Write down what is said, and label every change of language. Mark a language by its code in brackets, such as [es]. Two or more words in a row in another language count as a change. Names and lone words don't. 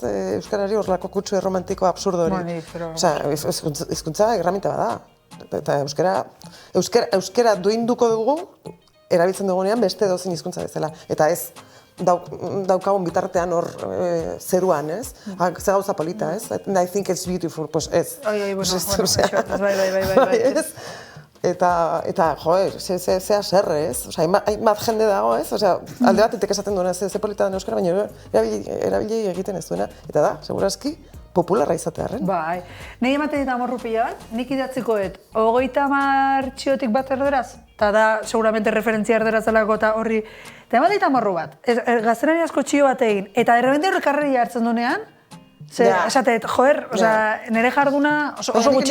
[eu] Euskarari horrelako kutsu erromantiko absurdo hori. Hizkuntza erraminta bada. Eta euskara duinduko dugu, erabiltzen dugunean beste edozein hizkuntza bezala. Eta ez daukagun bitartean hor zeruan, ez? Ze gauza polita, ez? [en] I think it's beautiful, [eu] pues ez. Bai. Eta, joer, ze aserre, ez? Osea, hainbat jende dago, ez? Osea, alde batetik esaten duena, ze polita den euskara, baina erabili egiten ez duena. Eta da, segurazki, popularra izatearren. Bai. Nei ematen dit amorru pila bat, nik idatzikoet 30 txiotik bat erderaz, eta da, seguramente referentzia erderaz delako eta horri, eta ematen dit amorru bat, gaztelaniazko txio bat egin, eta derrepente horrek karreria hartzen duenean, esatet, joer, nire jarduna oso gutxi...